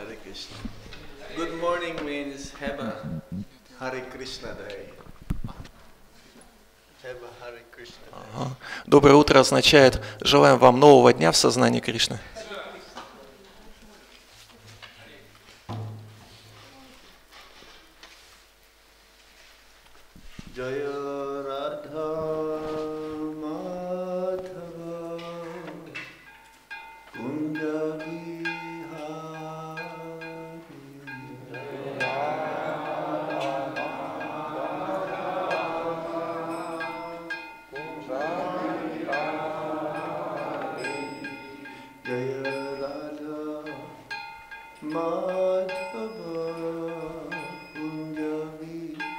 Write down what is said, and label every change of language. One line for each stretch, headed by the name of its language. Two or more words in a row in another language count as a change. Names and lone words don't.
English: Krishna. Good morning means have a Hare Krishna day. Have a Hare Krishna day.
Russian: Доброе утро означает желаем вам нового дня в сознании Кришны.
Sanskrit: Jaya Radha Madhava Kunja Vihari Jaya Radha Madhava Kunja Vihari